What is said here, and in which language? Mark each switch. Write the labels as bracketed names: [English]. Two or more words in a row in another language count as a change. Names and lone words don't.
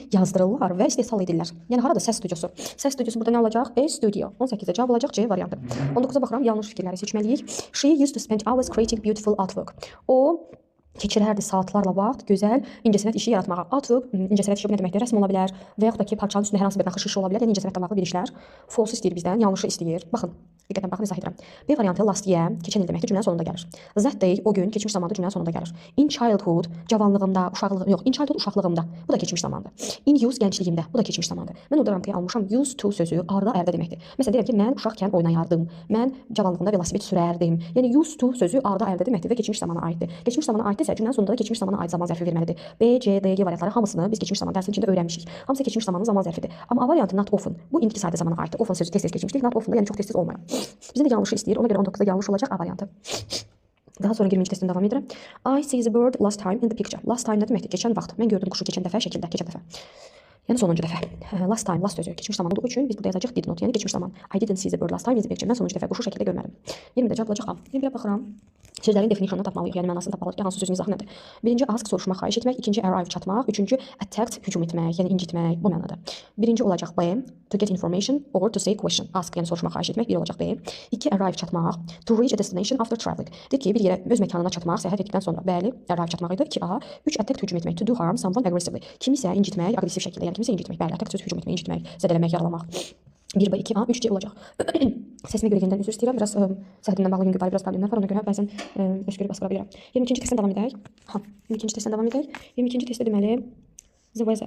[Azerbaijani] yazdırırlar və istehsal edirlər. Yəni harada səs studiosu? Səs studiosu burada nə olacaq? [English] A studio. [Azerbaijani] 18-də cavab olacaq C variantı. 19-a baxıram, yanlış fikirləri seçməliyik. [English] She used to spend hours creating beautiful artwork. [Azerbaijani] O keçirərdi saatlarla vaxt gözəl incəsənət işi yaratmağa. Artwork incəsənət işi bu nə deməkdir? Rəsm ola bilər və yaxud da ki, parçanın üstündə hər hansı bir naxış işi ola bilər. Yəni incəsənətlə bağlı bir işlər. False istəyir bizdən, yanlışı istəyir. Baxın, diqqətlə baxın, izah edirəm. B variantı [English] last year, [Azerbaijani] keçən il deməkdir, cümlənin sonunda gəlir. [English] That day, [Azerbaijani] o gün, keçmiş zamanda cümlənin sonunda gəlir. [English] In childhood, [Azerbaijani] cavanlığımda, uşaqlığım, yox, [English] in childhood [Azerbaijani] uşaqlığımda. Bu da keçmiş zamandır. [English] In youth, [Azerbaijani] gəncliyimdə. Bu da keçmiş zamandır. Mən orada rampaya almışam [English] used to [Azerbaijani] sözü arda ərdə deməkdir. Məsələn, deyirəm ki, mən uşaqkən oynayardım. Mən cavanlığımda velosiped sürərdim. Yəni [English] used to [Azerbaijani] sözü arda ərdə deməkdir və keçmiş zamana aiddir. Keçmiş zamana aiddirsə, cümlənin sonunda da keçmiş zamana aid zaman zərfi verməlidir. B, C, D, G variantları hamısını biz keçmiş zaman dərsin içində öyrənmişik. Hamısı keçmiş zamanın zaman zərfidir. Amma A variantı [English] not often. [Azerbaijani] Bu indiki sayda zamana aiddir. Often sözü tez-tez keçmişdir. [English] Not often [Azerbaijani] da yəni çox tez-tez olmayan. Bizə də yanlışı istəyir. Ona görə 19-da yanlış olacaq A variantı. Daha sonra 20-ci testimə davam edirəm. [English] I see the bird last time in the picture. Last time [Azerbaijani] nə deməkdir? Keçən vaxt. Mən gördüm quşu keçən dəfə şəkildə, keçən dəfə. Yəni sonuncu dəfə. [English] Last time, [Azerbaijani] last sözü keçmiş zaman olduğu üçün biz burada yazacağıq [English] did not, [Azerbaijani] yəni keçmiş zaman. [English] I didn't see the bird last time in the picture. [Azerbaijani] Mən sonuncu dəfə quşu şəkildə görmədim. 20-də cavab olacaq A. 21-ə baxıram. Sözlərin definitionunu tapmalıyıq, yəni mənasını tapmalıyıq ki, hansı sözün izahı nədir? Birinci ask soruşmaq, xahiş etmək, ikinci arrive çatmaq, üçüncü attack hücum etmək, yəni incitmək, bu mənada. Birinci olacaq B, [English] to get information or to say question. [Azerbaijani] Ask yəni soruşmaq, xahiş etmək, bir olacaq B. 2 arrive çatmaq, [English] to reach a destination after traveling. [Azerbaijani] Deyir ki, bir yerə öz məkanına çatmaq, səyahət etdikdən sonra, bəli, arrive çatmaq idi. 2A, 3 attack hücum etmək, [English] to do harm someone aggressively. [Azerbaijani] Kimisə incitmək, aqressiv şəkildə, yəni kimisə incitmək, bəli, attack söz hücum etmək, incitmək, zədələmək, yaralamaq. 1B, 2A, 3C olacaq. Səsimi görə yenidən üzr istəyirəm. Biraz səhhətimlə bağlı yüngül biraz problemlər var. Ona görə bəzən öskürək basqıra bilirəm. 22-ci testdən davam edək. 22-ci testdən davam edək. 22-ci testdə deməli [English] the weather.